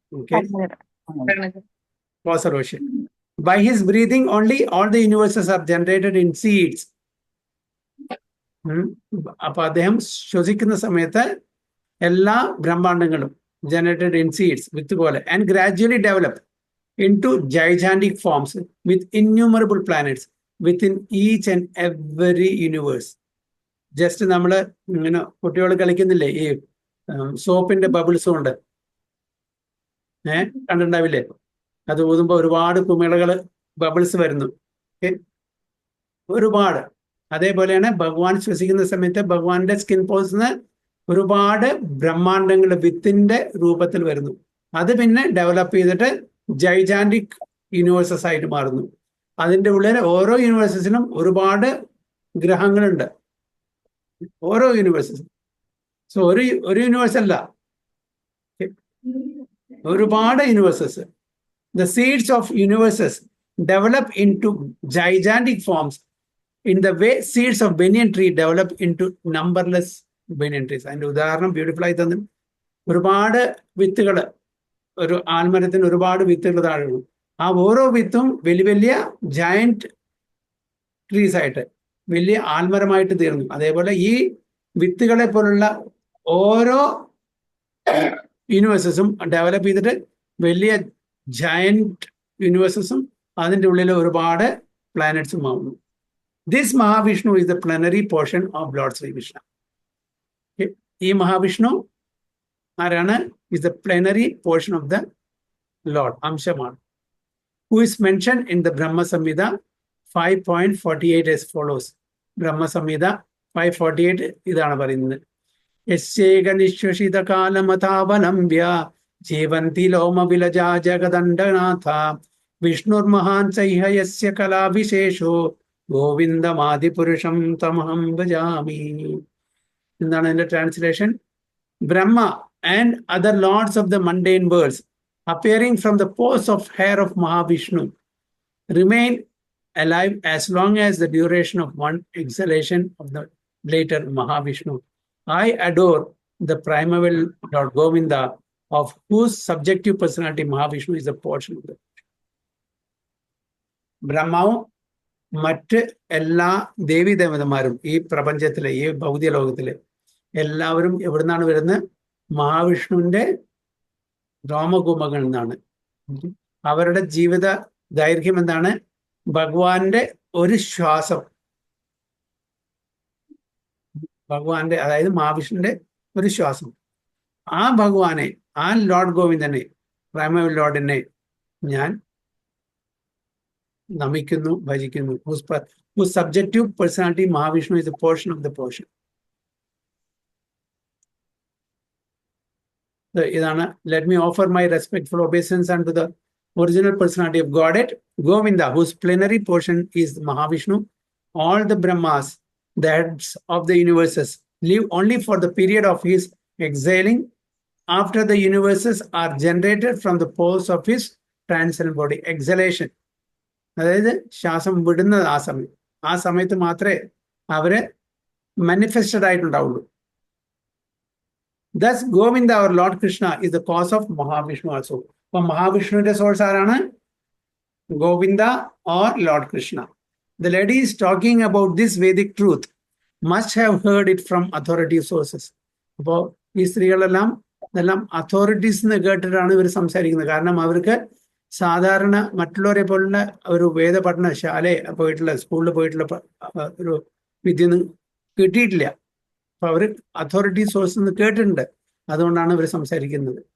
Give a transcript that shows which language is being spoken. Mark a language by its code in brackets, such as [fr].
[en] Okay, causal ocean. By his breathing only all the universes are generated in seeds. [ml] അപ്പൊ അദ്ദേഹം ശ്വസിക്കുന്ന സമയത്ത് എല്ലാ ബ്രഹ്മാണ്ടങ്ങളും [en] generated in seeds, [ml] വിത്ത് പോലെ, [en] and gradually develop into gigantic forms with innumerable planets within each and every universe. [ml] Just നമ്മൾ ഇങ്ങനെ കുട്ടികൾ കളിക്കുന്നില്ലേ ഈ സോപ്പിന്റെ ബബിൾസ് കൊണ്ട്, കണ്ടിട്ടുണ്ടാവില്ലേ? അത് ഊതുമ്പോൾ ഒരുപാട് കുമിളകൾ, ബബിൾസ് വരുന്നു. ഒരുപാട്. അതേപോലെയാണ് ഭഗവാൻ ശ്വസിക്കുന്ന സമയത്ത് ഭഗവാന്റെ സ്കിൻ പോൾസിന് ഒരുപാട് ബ്രഹ്മാണ്ടങ്ങൾ വിത്തിന്റെ രൂപത്തിൽ വരുന്നു. അത് പിന്നെ ഡെവലപ്പ് ചെയ്തിട്ട് ജൈജാന്റിക് യൂണിവേഴ്സസ് ആയിട്ട് മാറുന്നു. അതിൻ്റെ ഉള്ളിൽ ഓരോ യൂണിവേഴ്സസിനും ഒരുപാട് ഗ്രഹങ്ങളുണ്ട്, ഓരോ യൂണിവേഴ്സസും. സോ ഒരു യൂണിവേഴ്സ് അല്ല, ഒരുപാട് universes. [en] The seeds of universes develop into gigantic forms in the way seeds of banyan tree develop into numberless banyan trees. [ml] അതിന്റെ ഉദാഹരണം ബ്യൂട്ടിഫുൾ ആയി തന്നെ. ഒരുപാട് വിത്തുകൾ, ഒരു ആൽമരത്തിന് ഒരുപാട് വിത്തുകൾ താഴെ വീണു. ആ ഓരോ വിത്തും വലിയ വലിയ ജയന്റ് ട്രീസ് ആയിട്ട്, വലിയ ആൽമരമായിട്ട് തീർന്നു. അതേപോലെ ഈ വിത്തുകളെ പോലുള്ള ഓരോ യൂണിവേഴ്സസും ഡെവലപ്പ് ചെയ്തിട്ട് വലിയ ജയന്റ് യൂണിവേഴ്സസും അതിൻ്റെ ഉള്ളിൽ ഒരുപാട് പ്ലാനറ്റ്സും ആവുന്നു. [en] This Mahavishnu is the plenary portion of lord Sri Krishna. [ml] ഈ മഹാവിഷ്ണു ആരാണ്? [en] is the plenary portion of the lord, [ml] അംശമാണ്. [en] Who is mention in the Brahma Samhita 5.48 as follows. [ml] Brahmasamhita 5.48 ഇതാണ് പറയുന്നത്. [sa] യസ്യേക നിശ്വസിത കാലമതാവലംബ്യ ജീവന്തി ലോമവിലജാ ജഗദണ്ഡനാഥ വിഷ്ണുർമഹാൻ ചൈഹ യസ്യ കലാവിശേഷോ ഗോവിന്ദമാദിപുരുഷം തമഹം ഭജാമി. [ml] എന്താണ് അതിന്റെ translation? [en] Brahma and other lords of the mundane worlds appearing from the pores of hair of Mahavishnu remain alive as long as the duration of one exhalation of the later Mahavishnu. I adore the primeval Lord Govinda, of whose subjective personality Mahavishnu is a portion of the [ml] ബ്രഹ്മാവും മറ്റ് എല്ലാ ദേവീദേവതമാരും ഈ പ്രപഞ്ചത്തിലെ, ഈ ഭൗതിക ലോകത്തിലെ എല്ലാവരും എവിടുന്നാണ് വരുന്നത്? മഹാവിഷ്ണുവിന്റെ രോമകൂപങ്ങളിൽ നിന്നാണ്. അവരുടെ ജീവിത ദൈർഘ്യം എന്താണ്? ഭഗവാന്റെ ഒരു ശ്വാസം, ഭഗവാന്റെ, അതായത് മഹാവിഷ്ണുവിന്റെ ഒരു ശ്വാസം. ആ ഭഗവാനെ, ആ ലോർഡ് ഗോവിന്ദനെ, പ്രൈമറി ലോർഡിനെ ഞാൻ നമിക്കുന്നു, ഭജിക്കുന്നു. [en] whose subjective personality Mahavishnu is a portion of the portion. ഇതാണ്. Let me offer my respectful obeisance unto the original personality of Godhead, Govinda, whose plenary portion is Mahavishnu. All the Brahmas, the heads of the universes, live only for the period of his exhaling, after the universes are generated from the pores of his transcendent body. [ml] Exhalation, അതായത് ശ്വാസം വിടുന്നത് ആ സമയത്ത് മാത്രമേ അവര് manifested ആയിട്ടുണ്ടാവുള്ളൂ. [en] Thus, Govinda, our Lord Krishna, is the cause of Mahavishnu also. [ml] അപ്പോൾ മഹാവിഷ്ണുവിന്റെ source ആരാണ്? Govinda [en] or Lord Krishna. The ladies talking about this Vedic truth must have heard it from authoritative sources. [ml] അപ്പോൾ ഈ സ്ത്രീകളെല്ലാം ഇതെല്ലാം അതോറിറ്റീസ് എന്ന് കേട്ടിട്ടാണ് ഇവർ സംസാരിക്കുന്നത്. കാരണം അവർക്ക് സാധാരണ മറ്റുള്ളവരെ പോലുള്ള ഒരു വേദപഠനശാലയെ പോയിട്ടുള്ള, സ്കൂളിൽ പോയിട്ടുള്ള ഒരു വിദ്യയൊന്നും കിട്ടിയിട്ടില്ല. അപ്പൊ അവർ അതോറിറ്റി സോഴ്സ് നിന്ന് കേട്ടിട്ടുണ്ട്. അതുകൊണ്ടാണ് ഇവർ സംസാരിക്കുന്നത്.